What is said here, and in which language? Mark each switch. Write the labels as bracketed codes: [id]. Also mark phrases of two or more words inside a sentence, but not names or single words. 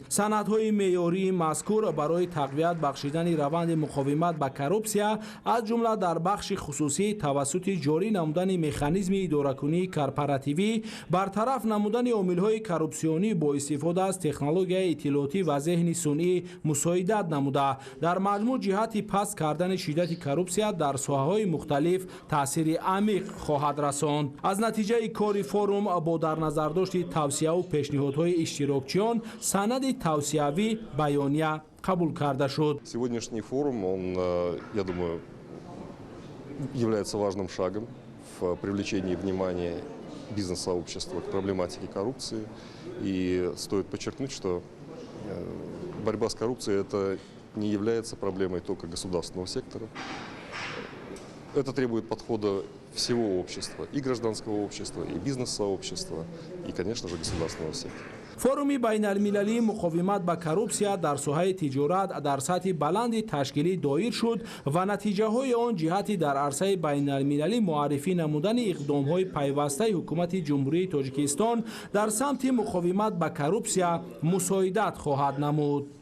[fa] سندهای معیاری مذکور برای تقویت بخشیدن روند مقاومت به کورپسیا از جمله در بخش خصوصی توسط جاری نمودن مکانیزم اداره‌کنی کارپوراتیوی، برطرف نمودن عامل‌های کورپسیونی با استفاده از تکنولوژی اطلاعاتی و ذهن صنعی مساعدت نموده در مجموع جهت پست کردن شدت کورپسیا در ساحه‌های مختلف تاثیر عمیق خواهد رساند. از نتیجه کار فروم با در نظر داشت توصیه و پیشنهادهای اشتراکچیان سند توصیوی بیانیه قبول کرده شد. [ru] Сегодняшний форум, он, я думаю, является важным шагом в привлечении внимания бизнес-сообщества к проблематике коррупции. И стоит подчеркнуть, что борьба с коррупцией это не является проблемой только государственного сектора. Это требует подхода всего общества, и гражданского общества, и бизнес-сообщества, и, конечно же, государственного сектора. [fa] فروم بین المللی مقاومت به کورپسیا در ساحه تجارت در سطح بلند تشکیلی دایر شد و نتیجه های آن جهتی در عرصه بین المللی معرفی نمودن اقدام های پیوسته حکومت جمهوری تاجیکستان در سمت مقاومت به کورپسیا مساعدت خواهد نمود.